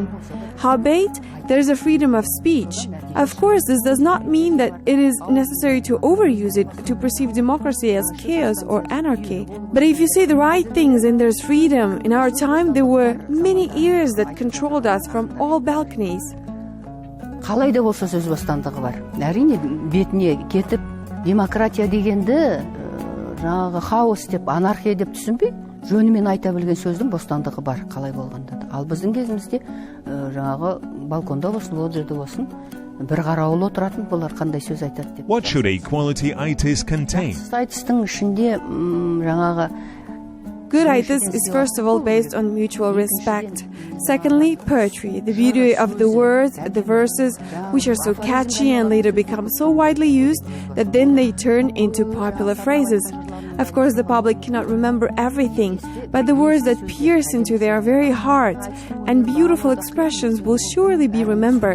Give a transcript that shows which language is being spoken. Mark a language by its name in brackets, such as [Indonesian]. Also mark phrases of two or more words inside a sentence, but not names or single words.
[English] Howbeit, there is a freedom of speech. Of course, this does not mean that it is necessary to overuse it to perceive democracy as chaos or anarchy. But if you say the right things and there's freedom, in our time there were many ears that controlled us from all balconies. [Kazakh] Қалай да болса сөз бостандығы бар. Әрине бетіне кетіп, демократия дегенді жаңағы хаос деп, анархия деп түсінбей, жөнімен айта білген сөздің бостандығы бар, қалай болғанда да. Ал біздің кезімізде жаңағы балконда болсын, ол жерде болсын, бір қарауыл отыратын, бұлар қандай сөз айтады деп. [English] What should a quality aitys contain? [Kazakh] Айтыстың ішінде жаңағы [English] Good aitys is first of all based on mutual respect. Secondly, poetry, the beauty of the words, the verses, which are so catchy and later become so widely used that then they turn into popular phrases. Of course, the public cannot remember everything, but the words that pierce into their very heart and beautiful expressions will surely be remembered.